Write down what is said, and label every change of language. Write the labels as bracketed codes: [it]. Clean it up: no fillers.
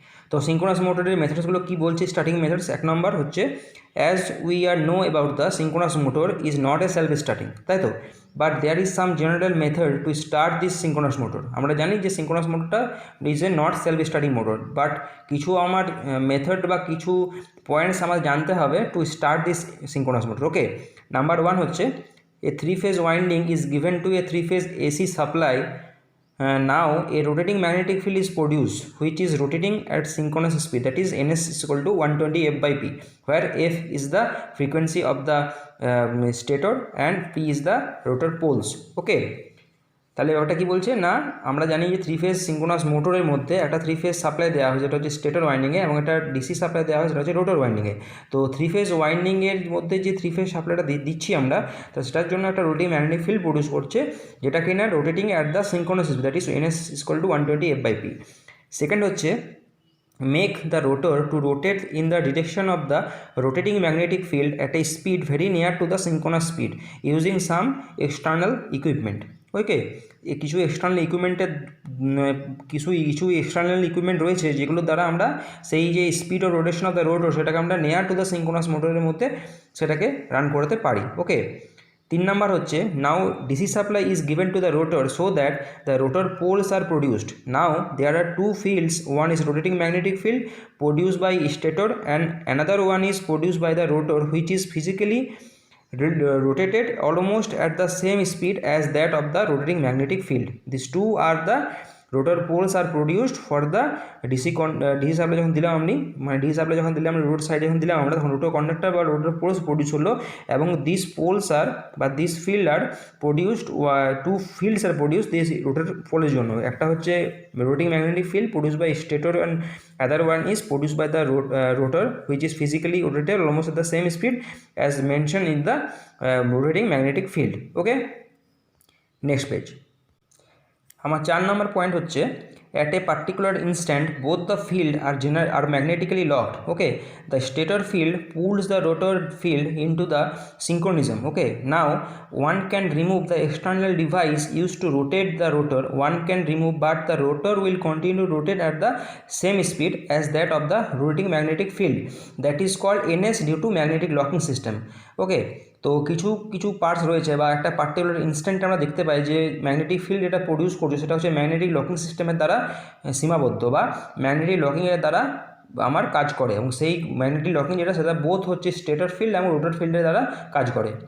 [bn] তো সিঙ্ক্রোনাস মোটরের মেথডসগুলো কী বলছে স্টার্টিং মেথডস, এক নম্বর হচ্ছে [en] as we are know about the synchronous motor is not a self starting, [bn] তাই তো, [en] But there is some general method to start this synchronous motor. [bn] আমরা জানি যে সিঙ্ক্রোনাস মোটরটা [en] is a not self starting motor, but [bn] কিছু আমার method বা কিছু পয়েন্টস আমার জানতে হবে [en] to start this synchronous motor [bn] okay. Number 1 হচ্ছে [en] A 3 phase winding is given to a 3 phase AC supply. Now a rotating magnetic field is produced which is rotating at synchronous speed, that is ns is equal to 120 f by p, where f is the frequency of the stator and p is the rotor poles okay। [bn] তাহলে ওটা কি বলছে না, আমরা জানি যে 3 phase synchronous মোটরের মধ্যে একটা 3 ফেজ সাপ্লাই দেওয়া হয় যেটা হচ্ছে স্টেটর ওয়াইন্ডিংয়ে, এবং একটা ডিসি সাপ্লাই দেওয়া হয় সেটা হচ্ছে রোটর ওয়াইন্ডিংয়ে। তো 3 ফেজ ওয়াইন্ডিংয়ের মধ্যে যে 3 ফেজ সাপ্লাইটা দিচ্ছি আমরা, তো সেটার জন্য একটা রোটেটিং ম্যাগনেটিক ফিল্ড প্রডিউস করছে যেটা কিনা [en] Rotating at the synchronous speed, that is ns equal to 120 f by p। [bn] Second হচ্ছে [en] make the rotor to rotate in the direction of the rotating magnetic field at a speed very near to the synchronous speed using some external equipment ওকে। [bn] কিছু external ইকুইপমেন্টের কিছু external equipment রয়েছে যেগুলোর দ্বারা আমরা সেই যে speed O [en] rotation of the rotor [bn] সেটাকে আমরা [en] near to the [bn] সিঙ্ক্রোনাস মোটরের মধ্যে সেটাকে রান করতে পারি ওকে। 3 নাম্বার হচ্ছে [en] Now DC supply is given to the rotor so that the rotor poles are produced. Now there are 2 fields, one is rotating magnetic field produced by stator and another one is produced by the rotor which is physically rotated almost at the same speed as that of the rotating magnetic field. These two are the rotor poles are produced for the [bn] DC supply যখন দিলাম DC supply যখন দিলাম road সাইডে যখন দিলাম আমরা তখন rotor conductor বা রোটর পোলস প্রডিউস হলো, এবং [en] this poles are বা this field are produced 2 fields [bn] আর produce this rotor পোলের জন্য। একটা হচ্ছে [en] Rotating magnetic field produce by stator and other one is produced by the rotor which is physically rotated almost at the same speed as mentioned in the rotating magnetic field okay। next page [bn] আমার 4 নম্বর point হচ্ছে [en] at a particular instant both the field are magnetically locked okay। The stator field pulls the rotor field into the synchronism okay। Now one can remove the external device used to rotate the rotor, one can remove, but the rotor will continue to rotate at the same speed as that of the rotating magnetic field, that is called ns due to magnetic locking system okay। [bn] তো কিছু parts রয়েছে বা একটা particular instant আমরা দেখতে পাই যে magnetic field যেটা produce করছে সেটা হচ্ছে ম্যাগনেটিক লকিং সিস্টেমের দ্বারা সীমাবদ্ধ বা ম্যাগনেটিক লকিংয়ের দ্বারা আমার কাজ করে, এবং সেই ম্যাগনেটিক লকিং যেটা সেটা বোথ হচ্ছে স্টেটর ফিল্ড এবং রোটর ফিল্ডের দ্বারা কাজ করে।